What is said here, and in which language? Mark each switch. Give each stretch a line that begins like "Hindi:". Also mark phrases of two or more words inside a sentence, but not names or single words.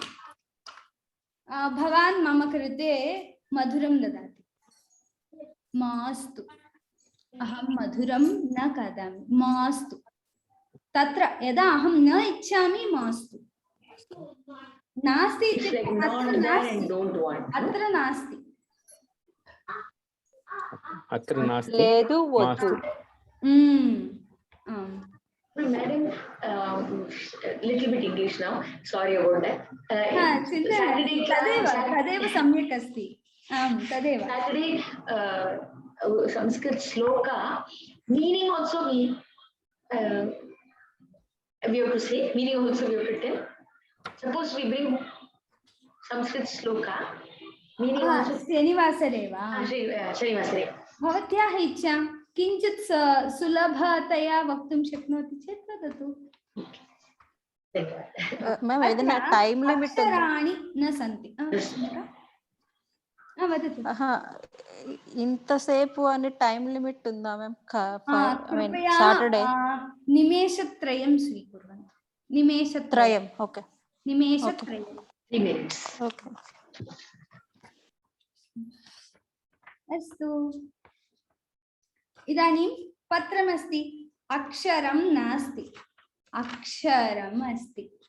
Sanskrit: भवान् मम कृते मधुरं ददाति, मास्तु, अहं मधुरं न खादामि, मास्तु। तत्र यदा अहं न इच्छामि, मास्तु। नास्ति इत्युक्ते अत्र नास्ति, अत्र नास्ति,
Telugu: లేదు వస్తు।
English: Madam, little bit English now. Sorry about that.
Sanskrit: तदेव सम्यक् अस्ति। तदेव
English: Saturday Sanskrit sloka meaning also we have to say, meaning also we have to tell. Suppose we bring Sanskrit sloka meaning also.
Sanskrit: शनिवासरे वा? शनिवासरे। भवत्याः इच्छा, किञ्चित् सुलभतया वक्तुं शक्नोति चेत् वदतु।
Telugu: मैम ఏదైనా
English: time limit
Sanskrit: అక్షరాణి न सन्ति। వదతు।
Telugu: ఇంతసేపు అని
English: time limit
Telugu: ఉందా మ్యామ్?
Sanskrit: कृपया
English: సాటర్డే
Sanskrit: निमेषत्रयं स्वीकुर्वन्तु। निमेषत्रयं।
English: ओके,
Sanskrit: निमेषत्रयं।
English: ओके।
Sanskrit: अस्तु, इदानीं पत्रमस्ति, अक्षरं नास्ति, अक्षरम् अस्ति।